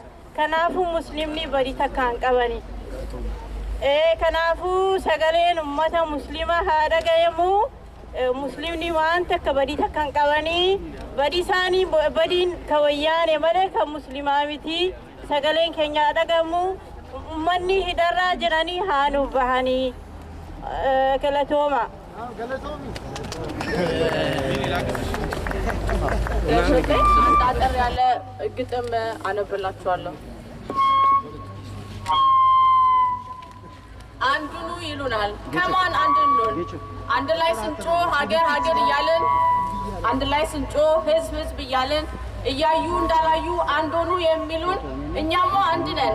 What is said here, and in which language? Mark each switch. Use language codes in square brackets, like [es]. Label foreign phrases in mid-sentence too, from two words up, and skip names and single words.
[om] kanaafu muslimni badii takkaan qabani kanaafu sagaleen ummata muslima haa dhagayamu muslimni waan takka badii takkaan qabanii badii isaanii badiin ka wayyaane malee kan muslimaa miti sagaleen keenya haa dhagamu ummanni hidharraa jiranii haa nuuf bahanii galatooma [am] አጠር ያለ ግጥም አነብላችኋለሁ። አንዱኑ ይሉናል ከማን አንድንሆን አንድ ላይ ስንጮህ ሀገር ሀገር እያልን አንድ ላይ ስንጮህ ህዝብ ህዝብ እያልን እያዩ እንዳላዩ አንዶኑ የሚሉን እኛማ አንድ ነን